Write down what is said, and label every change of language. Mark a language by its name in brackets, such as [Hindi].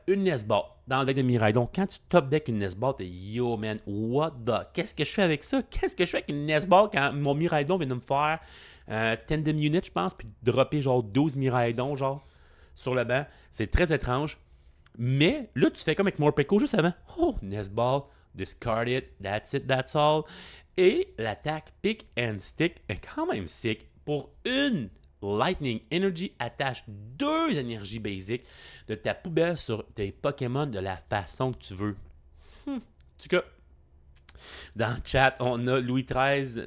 [French] Une Nesball dans le deck de Miraidon. Quand tu top deck une Nesball, t'es [English] yo man, what the? [French] Qu'est-ce que je fais avec ça? Qu'est-ce que je fais avec une Nesball quand mon Miraidon vient de me faire Tandem Unit, je pense, puis dropper genre 12 Miraidon, genre, sur le banc? C'est très étrange. Mais là, tu fais comme avec Morpeko juste avant. [English] Oh, Nesball, discard it, that's all. [French] Et l'attaque Pick and Stick est quand même sick. Pour une Lightning Energy, attache 2 énergies basiques de ta poubelle sur tes Pokémon de la façon que tu veux. En tout cas, dans le chat, on a Louis XIII.